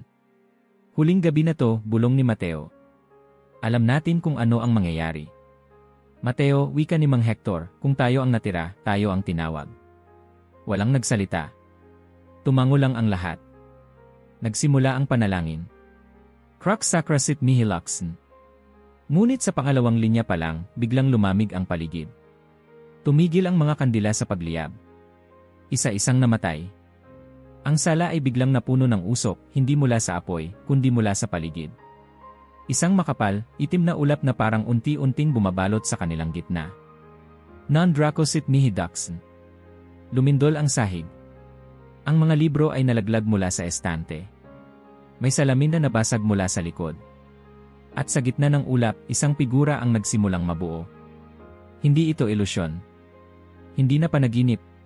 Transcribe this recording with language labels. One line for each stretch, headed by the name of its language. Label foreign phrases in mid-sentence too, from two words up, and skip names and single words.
Filipino: Huling gabi na to, bulong ni Mateo. Alam natin kung ano ang mangyayari. Mateo, wika ni Mang Hector, kung tayo ang natira, tayo ang tinawag. Walang nagsalita. Tumango lang ang lahat. Nagsimula ang panalangin.
Latin: Crux sacra sit mihi luxen.
Filipino: Ngunit sa pangalawang linya pa lang, biglang lumamig ang paligid. Tumigil ang mga kandila sa pagliyab. Isa-isang namatay. Ang sala ay biglang napuno ng usok, hindi mula sa apoy, kundi mula sa paligid. Isang makapal, itim na ulap na parang unti-unting bumabalot sa kanilang gitna.
Latin: Non draco sit mihi duxen.
Filipino: Lumindol ang sahig. Ang mga libro ay nalaglag mula sa estante. May salamin na nabasag mula sa likod. At sa gitna ng ulap, isang figura ang nagsimulang mabuo. Hindi ito ilusyon. Hindi na panaginip.